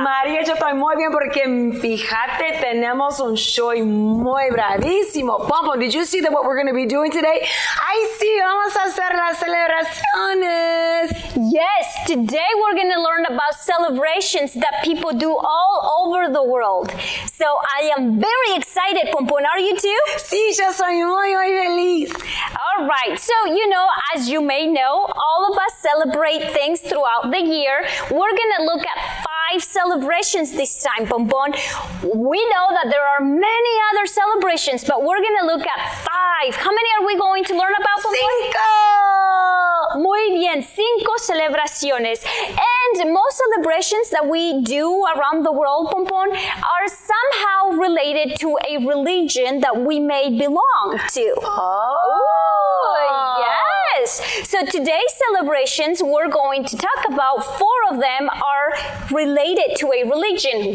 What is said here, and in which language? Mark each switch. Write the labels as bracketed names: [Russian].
[Spanish] María, yo estoy muy bien porque fíjate, tenemos un show muy bravísimo. [English] Pom Pom, did you see what we're going to be doing today? [Spanish] Ay, sí, vamos a hacer las celebraciones. [English] Yes, today we're going to learn about celebrations that people do all over the world. So I am very excited, Pompon. Are you too? [Spanish] Sí, yo soy muy feliz. [English] All right. So, as you may know, all of us celebrate things throughout the year. We're going to look at 5 celebrations this time, Pompon. We know that there are many other celebrations, but we're going to look at 5. How many are we going to learn about, Pompon? 5. [Spanish] Muy bien, 5 celebraciones. [English] And most celebrations that we do around the world, Pompon, are somehow related to a religion that we may belong to. Oh, yes. So today's celebrations, we're going to talk about 4 of them are related to a religion.